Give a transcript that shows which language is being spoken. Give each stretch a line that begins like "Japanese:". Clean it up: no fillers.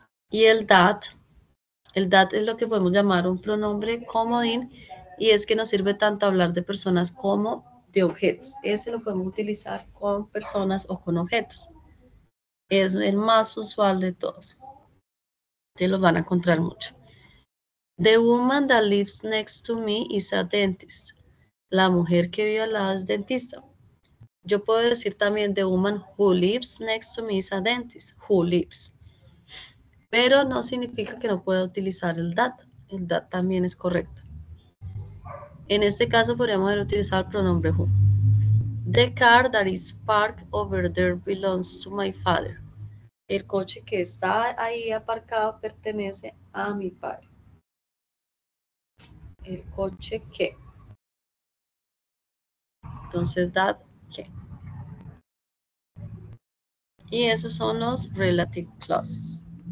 Spanish: Y el that es lo que podemos llamar un pronombre comodín y es que nos sirve tanto hablar de personas como de objetos. Ese lo podemos utilizar con personas o con objetos. Es el más usual de todos. Te los van a encontrar mucho.
English: The woman that lives next to me is a dentist.
Spanish: La mujer que vive al lado es dentista. Yo puedo decir también
English: the woman who lives next to me is a dentist. Who lives.
Spanish: Pero no significa que no pueda utilizar el that. El that también es correcto. En este caso podríamos haber utilizado el pronombre who.
English: The car that is parked over there belongs to my father.
Spanish: El coche que está ahí aparcado pertenece a mi padre. El coche que. Entonces, that que. Y esos son los relative clauses.